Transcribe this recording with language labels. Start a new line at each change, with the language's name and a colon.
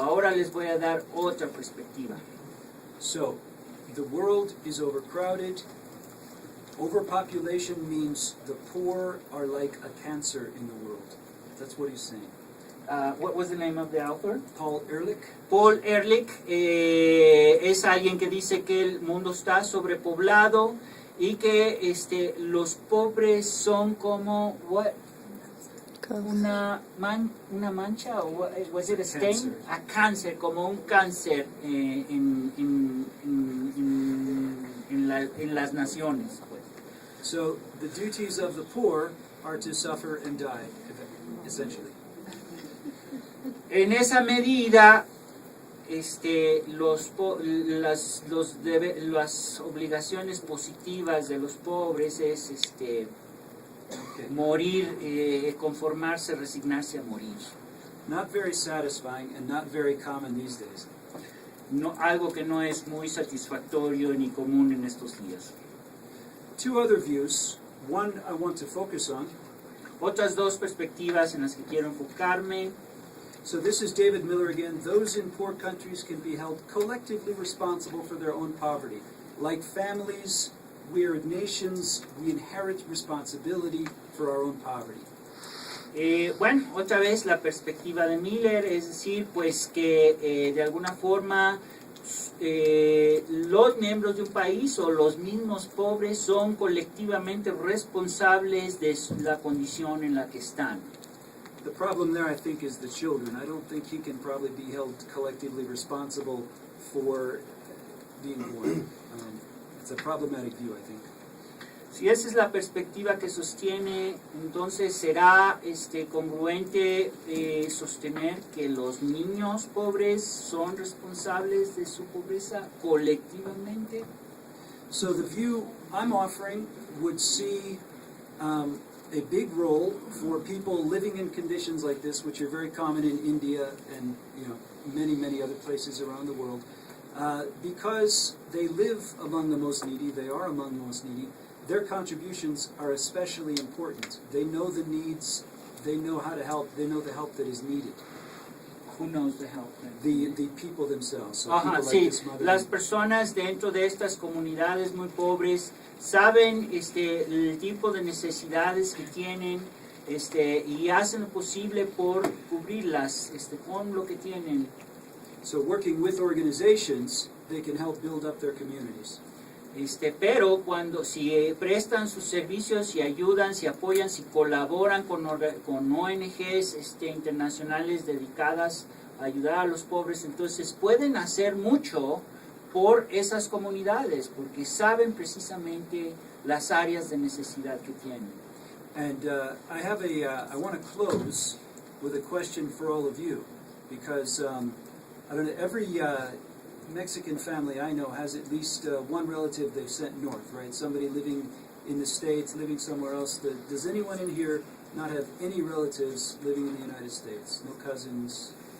Spanish: Ahora les voy a dar otra perspectiva.
English: So, the world is overcrowded. Overpopulation means the poor are like a cancer in the world. That's what he's saying. What was the name of the author? Paul Ehrlich.
Spanish: Paul Ehrlich es alguien que dice que el mundo está sobrepoblado y que los pobres son como una mancha,
English: o was it a stain? Cancer.
Spanish: A cáncer, como un cáncer en las naciones. Pues.
English: So, the duties of the poor are to suffer and die, essentially.
Spanish: En esa medida, las obligaciones positivas de los pobres es morir, conformarse, resignarse a morir.
English: Not very satisfying and not very common these days.
Spanish: No, algo que no es muy satisfactorio ni común en estos días.
English: Two other views. One I want to focus on.
Spanish: Otras dos perspectivas en las que quiero enfocarme.
English: So this is David Miller again. Those in poor countries can be held collectively responsible for their own poverty. Like families, we are nations, we inherit responsibility for our own poverty.
Spanish: Bueno, otra vez la perspectiva de Miller, es decir, pues que de alguna forma los miembros de un país o los mismos pobres son colectivamente responsables de la condición en la que están.
English: The problem there, I think, is the children. I don't think he can probably be held collectively responsible for being born. It's a problematic view, I think.
Spanish: Si esa es la perspectiva que sostiene, entonces será congruente sostener que los niños pobres son responsables de su pobreza colectivamente.
English: So the view I'm offering would see a big role for people living in conditions like this, which are very common in India and many other places around the world, because they live among the most needy. They are among the most needy. Their contributions are especially important. They know the needs. They know how to help. They know the help that is needed. Who knows the help? The people themselves. So
Spanish: Ajá,
English: people like
Spanish: sí.
English: this mother.
Spanish: Las personas dentro de estas comunidades muy pobres saben el tipo de necesidades que tienen y hacen lo posible por cubrirlas con lo que tienen.
English: So working with organizations, they can help build up their communities.
Spanish: Pero si prestan sus servicios, si ayudan, si apoyan, si colaboran con ONGs internacionales dedicadas a ayudar a los pobres, entonces pueden hacer mucho por esas comunidades, porque saben precisamente las áreas de necesidad que tienen.
English: And I want to close with a question for all of you, because I don't know, every Mexican family I know has at least one relative they've sent north, right? Somebody living in the States, living somewhere else. Does anyone in here not have any relatives living in the United States? No cousins?